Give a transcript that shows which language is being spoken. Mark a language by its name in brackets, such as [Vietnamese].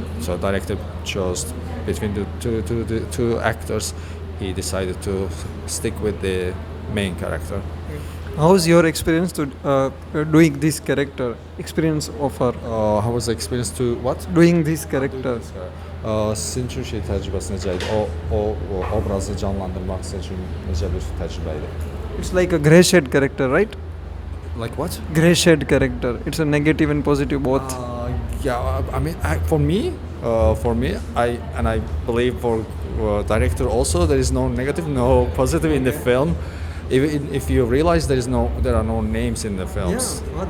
[English] So director chose between the two actors. He decided to stick with the main character. How's your experience to doing this character? Experience of her How was the experience to what? doing this character? [Azerbaijani] Sizin üçün təcrübəsi necə idi? O obrazı canlandırmaq sizin üçün necə bir təcrübə idi? [English] It's like a gray shade character, right? Like what? Gray shade character. It's a negative and positive both. I mean, for me, I believe for director also, there is no negative, no positive in the film. If you realize there are no names in the films.